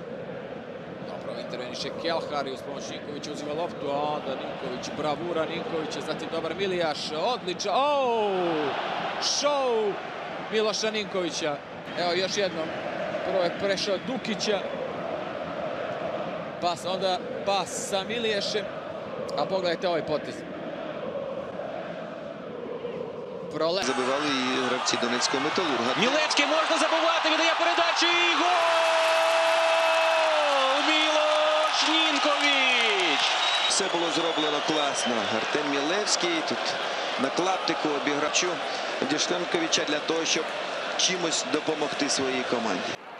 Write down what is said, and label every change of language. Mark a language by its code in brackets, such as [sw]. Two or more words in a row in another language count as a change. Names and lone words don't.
[sr] Dobro, interveniše Kelhar i uz pomoć Ninkovića uzima loptu, a onda Ninković, bravura Ninkovića, zatim dobar Milijaš, odličan, šou Miloša Ninkovića. Evo još jednom, prvo je prešao Dukića, onda pas sa Miliješem, a pogledajte ovaj potez. [uk] Забивали і гравці Донецького Металурга. Мілецький можна забивати, віддає передачу і гол! Мілош Нінкович! Все було зроблено класно. Артем Мілевський тут на клаптику обіграв Дішленковича для того, щоб чимось допомогти своїй команді.